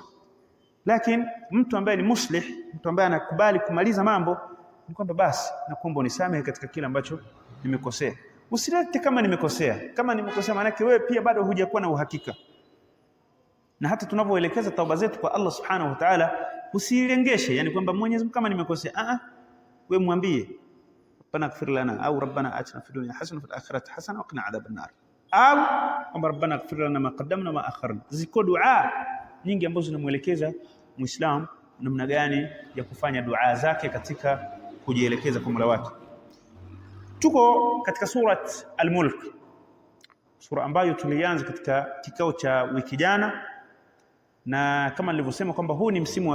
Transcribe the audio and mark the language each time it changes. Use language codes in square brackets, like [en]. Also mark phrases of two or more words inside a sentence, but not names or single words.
[sw] Lakini mtu ambaye ni muslih, mtu ambaye anakubali kumaliza mambo, ni kwamba basi nakuomba unisamehe katika kile ambacho nimekosea. Usilete kama nimekosea. Kama nimekosea manake wewe pia bado hujakuwa na uhakika. Na hata tunavyoelekeza tauba zetu kwa Allah [ar] سبحانه وتعالى, [sw] usilengeshe yani kwamba Mwenyezi Mungu kama nimekosea, wewe mwambie [ar] ربنا اغفر لنا [sw] au [ar] ربنا آتنا في الدنيا حسنة وفي الآخرة حسنة وقنا عذاب النار, [sw] au kwamba [ar] ربنا اغفر لنا ما قدمنا ما أخرنا. [sw] Ziko dua nyingi ambazo zinamuelekeza Muislamu namna gani ya kufanya dua zake katika kujielekeza kwa Mola wake. Tuko katika surat Al-Mulk, sura ambayo tulianza katika kikao cha wiki jana, na kama nilivyosema kwamba huu ni msimu wa